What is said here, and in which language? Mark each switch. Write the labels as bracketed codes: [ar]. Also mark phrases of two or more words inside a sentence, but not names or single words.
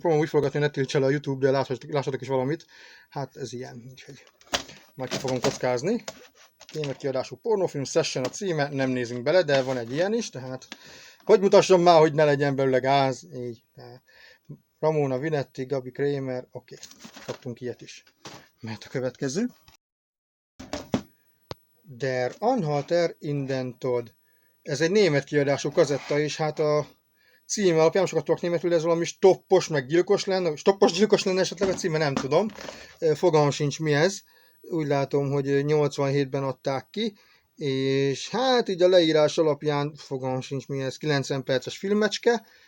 [hu] Próbálom úgy forgatni, ne tiltsa le a YouTube, de lássatok is valamit. Hát ez ilyen, úgyhogy majd ki fogom kockázni. Német kiadású pornófilm, Session a címe, nem nézünk bele, de van egy ilyen is, tehát hogy mutassam már, hogy ne legyen belőle gáz, így. Tehát Ramona Vinetti, Gabi Kramer, oké, kaptunk ilyet is. Mert a következő. [de] Der Anhalter in den Tod. [hu] Ez egy német kiadású kazetta, és hát a címe alapján sokat tudok németül, ez valami stoppos, meg gyilkos lenne, stoppos gyilkos lenne esetleg a címe, nem tudom. Fogalmam sincs mi ez. Úgy látom, hogy 87-ben adták ki, és hát így a leírás alapján, fogalmam sincs mi ez, 90 perces filmecske.